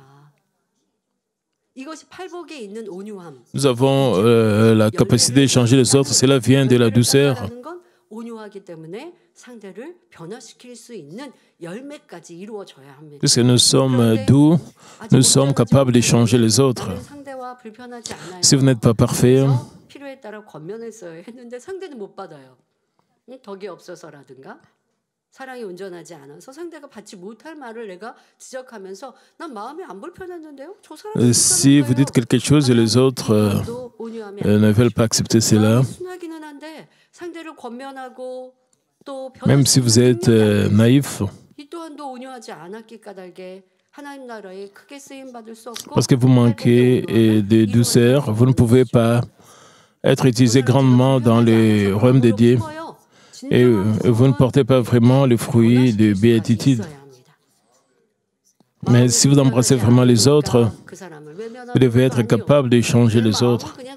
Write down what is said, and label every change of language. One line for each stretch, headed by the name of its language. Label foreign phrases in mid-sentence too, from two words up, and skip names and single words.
French: Nous avons la capacité de changer les autres. Cela vient de la douceur. Puisque nous sommes doux, nous sommes capables de changer les autres. Si vous n'êtes pas parfait,
Korean: 덕이 없어서라든가 사랑이 온전하지 않아서 상대가 받지 못할 말을 내가 지적하면서 난 마음이 안 불편했는데요. 저 사람이
French: Si vous dites quelque chose et les autres ne veulent pas accepter cela,
Korean: 상대를 권면하고 또
French: même si vous êtes naïf,
Korean: 이 또한도 온유하지 않았기 까닭에 하나님 나라에 크게 쓰임 받을 수 없고
French: parce que vous manquez de douceur, vous ne pouvez pas être utilisé grandement dans le royaume de Dieu. Et vous ne portez pas vraiment le fruit de béatitude. Mais si vous embrassez vraiment les autres, vous devez être capable de changer les autres.